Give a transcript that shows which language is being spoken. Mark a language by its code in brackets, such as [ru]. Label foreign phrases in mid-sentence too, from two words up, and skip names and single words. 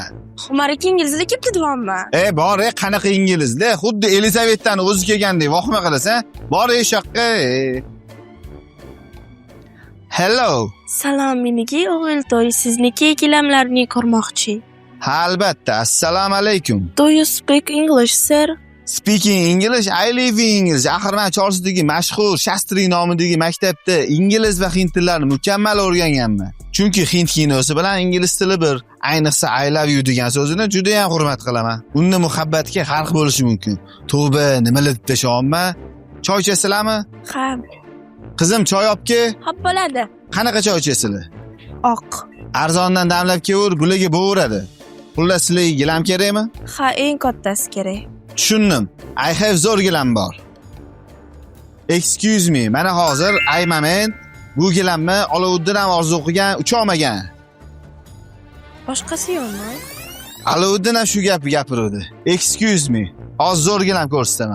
[uz] Umar aka inglizlar kelibdi deyapman. Bor, qanaqa inglizlar? Xuddi Elizavetani o'zi kelgandek vahima qilasan. Bor shoqqa. Hello. Salom, meniki o'g'iltoy, sizniki gilamlarni ko'rmoqchi. Ha, albatta. Assalomu alaykum. [en] Do you speak English, sir? Speaking English, I live in English. [uz] Axir men Charlesdagi mashhur Shastri nomidagi maktabda ingliz va hind tillarini mukammal o'rganganman. Chunki hind kinosi bilan ingliz tili bir. Ayniqsa [en] I love you [uz] degan so'zini juda ham hurmat qilaman. Unda muhabbatga farq bo'lishi mumkin. Tavba, nimalar deb tashaman? Choy ichasizlarmi? Ha. Qizim, choy olib-ke. Xo'p bo'ladi. Qanaqa choy ichasizlar? Oq. Arzondan damlab kelaver, guliga bo'veradi. Xullas, sizlarga gilam kerakmi? Ha, eng kattasi kerak. Tushundim. [en] I have [uz] zo'r gilam bor. [en] Excuse me, [uz] mana hozir [en] I moment [uz] bu gilamni Olovuddin ham orzu qilgan, ucha olmagan. Boshqasi yo'qmi? Olovuddin ham shu gapni gapirdi. [en] Excuse me, [uz] hozir zo'r gilam ko'rsataman.